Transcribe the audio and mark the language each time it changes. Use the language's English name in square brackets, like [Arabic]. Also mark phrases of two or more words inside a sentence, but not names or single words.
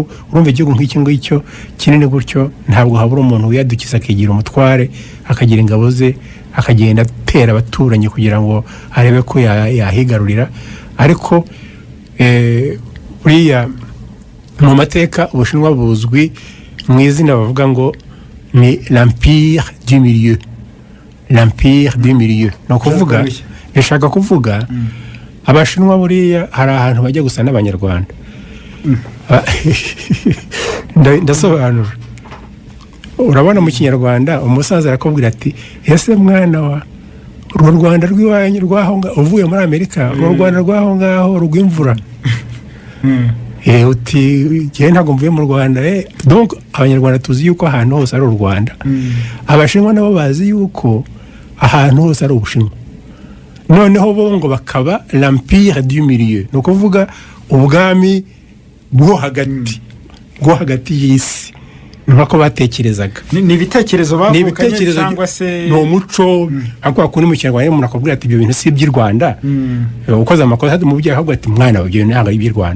[Kinyarwanda] Urumva igihugu nk'iki ngicyo kinini gutyo ntabwo habura umuntu wiyadukiza akigira umutware, akagira ingabo ze, akagenda atera abaturanyi kugira ngo arebe ko yahigarurira. Ariko buriya mu mateka Ubushinwa buzwi mu izina bavuga ngo ni [French] l'empire du milieu, l'empire du milieu. [Kinyarwanda] No kuvuga yashaka kuvuga Abashinwa buriya hari ahantu bajya gusa n'Abanyarwanda. Ndasobanura. Urabona mu Kinyarwanda umusaza arakubwira ati ese mwana wa uru Rwanda rw'iwanyu rwaho uvuye muri Amerika, uru Rwanda rwaho ngaho rw'imvura. Uti je ntago mvuye mu Rwanda. Donc Abanyarwanda tuzi yuko ahantu hose ari u Rwanda. Abashinwa nabo bazi yuko ahantu hose ari Ubushinwa. Noneho bo ngo bakaba [French] l'empire du milieu, [Kinyarwanda] no kuvuga ubwami bwo hagati y'isi. Nuko batekerezaga ni ibitekerezo bavukanye cyangwa se no muco akwa kuri mu Kinyarwanda umuntu akubwira ati ibyo bintu si by'i Rwanda, ukoze amakosa hadi mu byaha ahubwo ati mwana wabyo ntabwo ari by'i Rwanda.